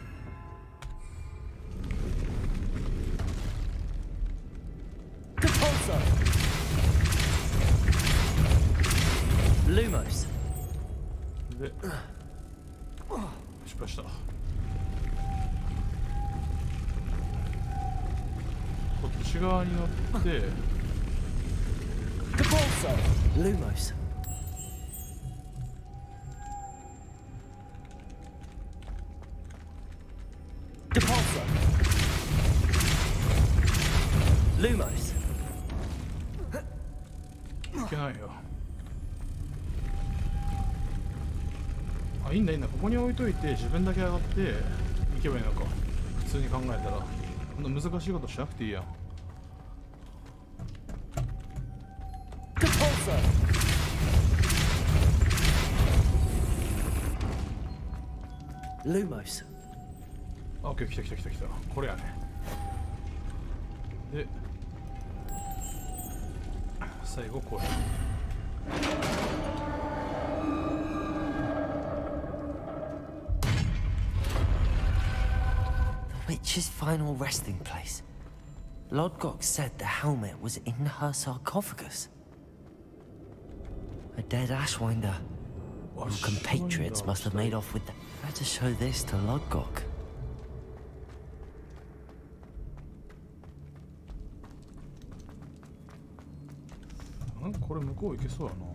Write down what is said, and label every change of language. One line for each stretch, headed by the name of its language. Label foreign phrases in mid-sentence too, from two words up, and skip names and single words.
English: Depulsor. Lumos.
Japanese: で失敗した。こっち側に乗って
English: Depulsor. Lumos. Depulsor. Lumos.
Japanese: いけないよ。あ、いいんだいいんだ。ここに置いといて自分だけ上がって行けばいいのか。普通に考えたらこんな難しいことしなくていいやん。
English: Depulsor. Lumos.
Japanese: あ、オッケー、来た来た来た来た。これやね。で最後これ。
English: The witch's final resting place. Lodgok said the helmet was in her sarcophagus. A dead Ashwinder. Your compatriots must have made off with the... Better show this to Lodgok.
Japanese: ん？これ向こう行けそうやな。